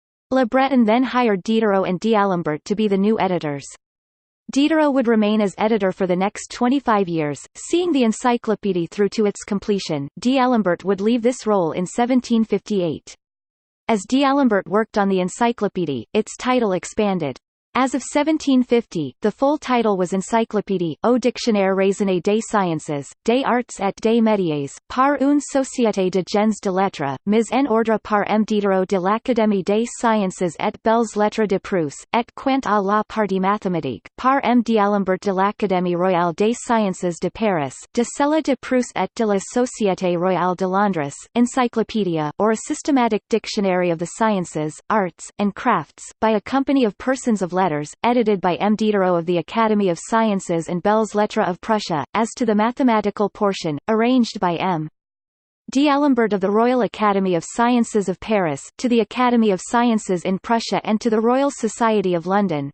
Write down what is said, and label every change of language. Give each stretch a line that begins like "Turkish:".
English: Le Breton then hired Diderot and d'Alembert to be the new editors. Diderot would remain as editor for the next 25 years, seeing the encyclopédie through to its completion. D'Alembert would leave this role in 1758. As d'Alembert worked on the encyclopédie, its title expanded. As of 1750, the full title was
French: Encyclopédie, au dictionnaire raisonné des sciences, des arts et des métiers, par une société de gens de lettres, mise en ordre par M. Diderot de l'Académie des sciences et belles lettres de Prusse, et quant à la partie mathématique, par M. d'Alembert de l'Académie royale des sciences de Paris, de celle de Prusse et de la Société royale de Londres.
English: Encyclopedia, or a systematic dictionary of the sciences, arts, and crafts, by a company of persons of letters, edited by M. Diderot of the Academy of Sciences and Belles Lettres of Prussia, as to the mathematical portion, arranged by M. d'Alembert of the Royal Academy of Sciences of Paris, to the Academy of Sciences in Prussia and to the Royal Society of London.